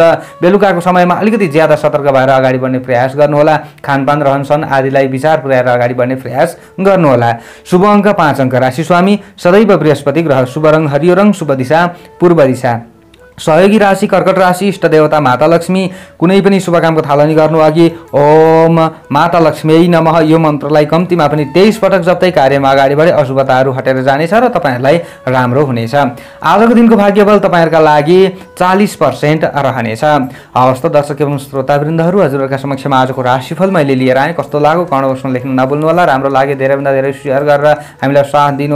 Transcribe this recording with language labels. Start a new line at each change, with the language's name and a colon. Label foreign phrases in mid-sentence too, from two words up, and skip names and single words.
Nepali: बेलुकाको समयमा अलिकति ज्यादा सतर्क भएर अगाडि बढ्ने प्रयास गर्नुहोला। खानपान रहनसहन आदिलाई विचार पुर्याएर अगाडि बढ्ने प्रयास गर्नुहोला। शुभ अङ्क 5 अङ्क। राशि स्वामी सदैव बृहस्पति ग्रह। शुभ रङ हरियो रङ, शुभ दिशा पूर्व दिशा। सहयोगी राशि कर्कट राशि, इष्ट देवता माता लक्ष्मी। कुनै पनि शुभ कामको थालनी गर्नु अघि
Sanskrit: ओम माता लक्ष्मी नमः
Nepali: यो मन्त्रलाई कम्तीमा पनि 23 पटक जप्दै कार्यमा अगाडि बढे अशुभताहरू हटेर जानेछ र तपाईँहरूलाई राम्रो हुनेछ। आजको दिनको भाग्यबल तपाईँहरूका लागि 40% रहनेछ। हवस् त दर्शक एवं श्रोतावृन्दहरू, हजुरहरूका समक्षमा आजको राशिफल मैले लिएर आएँ। कस्तो लाग्यो
English: comment boxमा
Nepali: लेख्न नभुल्नु होला। राम्रो लाग्यो धेरैभन्दा धेरै सेयर गरेर हामीलाई साथ दिनु होला।